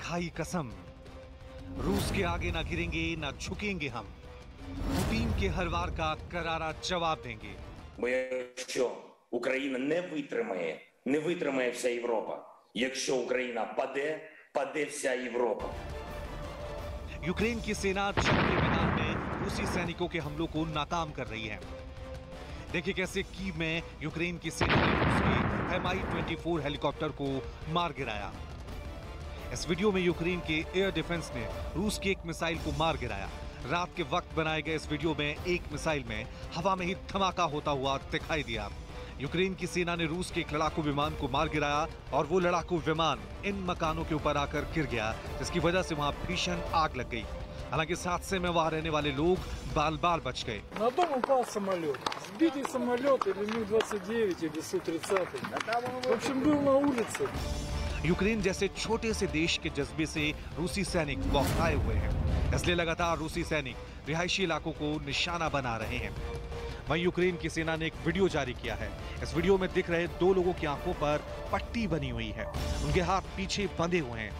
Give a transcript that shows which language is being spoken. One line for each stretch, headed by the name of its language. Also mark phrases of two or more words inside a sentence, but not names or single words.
Hindi: खाई कसम, रूस के आगे ना गिरेंगे ना झुकेंगे हम, पुतिन के हर वार का करारा जवाब देंगे।
Ukrainian: Бо якщо Україна не витримає вся Європа. Якщо Україна паде вся Європа.
Hindi: यूक्रेन की सेना जंग के मैदान में रूसी सैनिकों के हमलों को नाकाम कर रही है। देखिए कैसे कीव में यूक्रेन की सेना ने रूस के Mi-24 हेलीकॉप्टर को मार गिराया। इस वीडियो में यूक्रेन के एयर डिफेंस ने रूस की एक मिसाइल को मार गिराया। रात के वक्त बनाए गए इस वीडियो में एक मिसाइल में हवा में ही धमाका होता हुआ दिखाई दिया। यूक्रेन की सेना ने रूस के एक लड़ाकू विमान को मार गिराया और वो लड़ाकू विमान इन मकानों के ऊपर आकर गिर गया, जिसकी वजह से वहां भीषण आग लग गई। हालांकि इस हादसे में वहां रहने वाले लोग बाल-बाल बच गए।
Russian: На дом упал самолет. Сбитый самолет или Ми-29 или Су-30. В общем, был на улице.
Hindi: यूक्रेन जैसे छोटे से देश के जज्बे से रूसी सैनिक बौखलाए हुए हैं, इसलिए लगातार रूसी सैनिक रिहायशी इलाकों को निशाना बना रहे हैं। वहीं यूक्रेन की सेना ने एक वीडियो जारी किया है। इस वीडियो में दिख रहे दो लोगों की आंखों पर पट्टी बनी हुई है, उनके हाथ पीछे बंधे हुए हैं।